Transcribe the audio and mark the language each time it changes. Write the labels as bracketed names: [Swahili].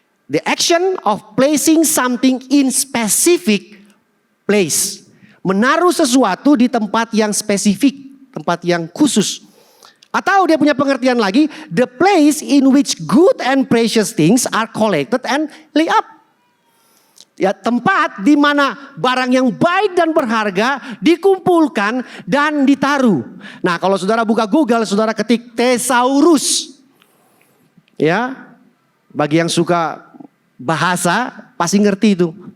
[English] The action of placing something in specific place. [Indonesian] Menaruh sesuatu di tempat yang spesifik. Tempat yang khusus. Atau dia punya pengertian lagi. [English] The place in which good and precious things are collected and laid up. [Indonesian] Ya, tempat di mana barang yang baik dan berharga dikumpulkan dan ditaruh. Nah, kalau saudara buka Google, saudara ketik thesaurus. Ya, bagi yang suka bahasa pasti ngerti itu.